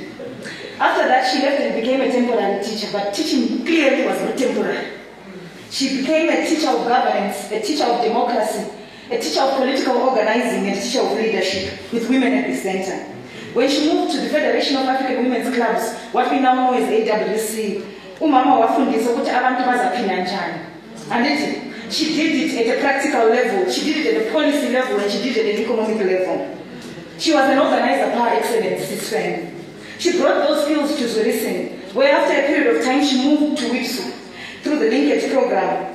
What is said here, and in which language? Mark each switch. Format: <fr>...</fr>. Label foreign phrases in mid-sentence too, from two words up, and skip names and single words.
<en>After that, she left and became a temporary teacher, but teaching clearly was not temporary. She became a teacher of governance, a teacher of democracy, a teacher of political organizing, and a teacher of leadership, with women at the center. When she moved to the Federation of African Women's Clubs, what we now know as AWC,</en> <nd>umama wafundisa ukuthi abantu bazaphila njani.</nd> <en>And she did it at a practical level, she did it at a policy level, and she did it at an economic level. She was an organizer par excellence, Sis Feni. She brought those skills to Zurisen, where after a period of time she moved to Witsu through the linkage program.</en>